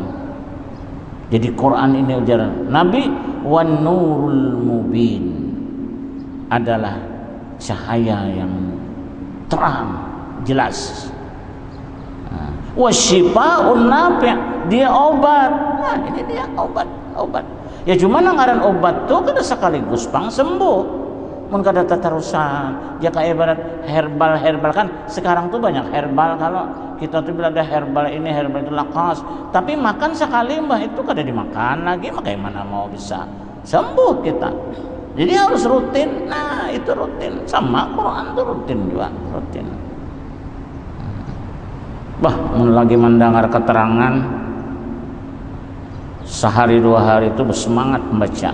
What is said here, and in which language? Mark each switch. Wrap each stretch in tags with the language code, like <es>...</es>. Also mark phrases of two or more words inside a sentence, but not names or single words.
<id>Jadi Quran ini ujaran Nabi,</id> <ar>والنور المبين</ar> <id>adalah cahaya yang terang, jelas.</id> <ar>وشفاء نافع',</ar> <id>dia obat. Nah, ini dia obat.</id> <bjn>Ya cuma ngaran obat tuh kada sekaligus pang sembuh. Mun kada tatarusan.</bjn> <id>Ya kayak ibarat herbal kan sekarang tuh banyak herbal. Kalau kita tuh bila ada herbal ini, herbal itu lakas. Tapi makan sekali mbah itu kada dimakan lagi, bagaimana mau bisa sembuh kita? Jadi harus rutin. Nah, itu rutin. Sama Quran tuh rutin juga, rutin. Mun lagi mendengar keterangan sehari dua hari itu bersemangat membaca.</id>